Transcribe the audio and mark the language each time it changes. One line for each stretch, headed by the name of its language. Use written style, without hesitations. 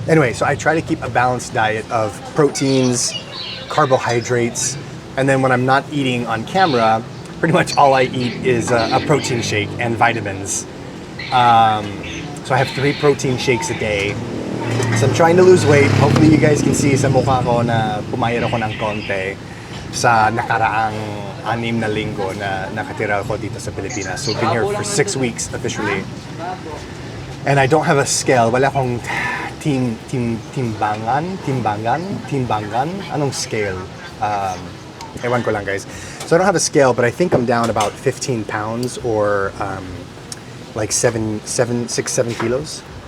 English: Anyway, so I try to keep a balanced diet of proteins, carbohydrates, and then when I'm not eating on camera, pretty much all I eat is a protein shake and vitamins. So I have 3 protein shakes a day. So I'm trying to lose weight. Hopefully you guys can see
Filipino: sa mukha ko na pumayat ako ng konti sa nakaraang 6 na linggo na nakatira ako dito sa Pilipinas.
English: So I've been here for 6 weeks officially. And I don't have a scale.
Filipino: Wala akong timbangan? Anong scale? Ewan ko lang, guys.
English: So I don't have a scale, but I think I'm down about 15 pounds or like 6, 7 kilos.